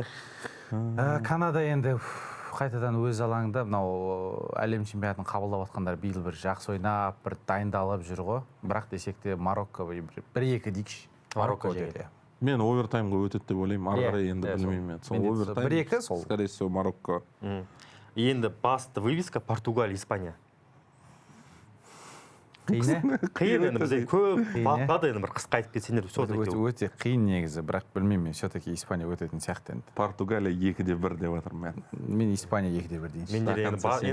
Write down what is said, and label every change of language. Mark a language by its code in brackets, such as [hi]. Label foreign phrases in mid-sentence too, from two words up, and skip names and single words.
[kk] Канада енді қайтадан өз алаңында мынау әлем чемпионатын қабылдап жатқандар биыл бір жақсы ойнап, бір дайындалып жүр ғой. Бірақ десек те Марокко 1-2 дейікші. Марокко жеңеді. Мен овертаймға өтеді деп ойлаймын. Ары қарай енді білмеймін. 1-2 сол. [ru] Скорее всего, Марокко. [kk] Енді басты вывеска Португалия, Испания. Қиын енді бізде көп бақпады енді бір қысқа айтып кетсеңдер. Өте қиын негізі, бірақ білмеймін, все-таки Испания өтетін сияқты енді. Португалия 2-1 деп жатырмын мен. Мен Испания 2-1 дейінші.